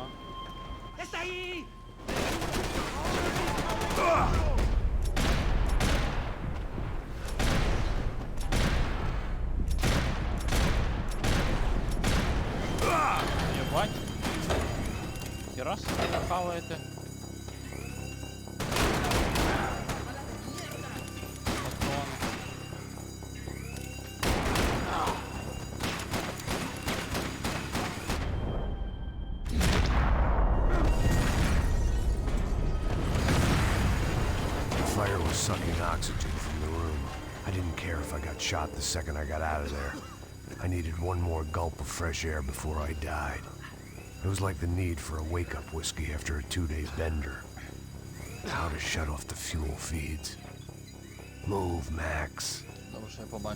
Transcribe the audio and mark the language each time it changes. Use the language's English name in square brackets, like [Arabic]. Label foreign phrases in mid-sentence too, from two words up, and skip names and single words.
[Spanish] ¡Está ahí! [Ukrainian] Єбать. Хіра собі нахаваєте. Патрони. [English] The fire was sucking oxygen from the room. I didn't care if I got shot the second I got out of there. I needed one more gulp of fresh air before I died. It was like the need for a wake-up whiskey after a 2-day bender. How to shut off the fuel feeds. Move, Max. [Ukrainian] Добре, що я побачив.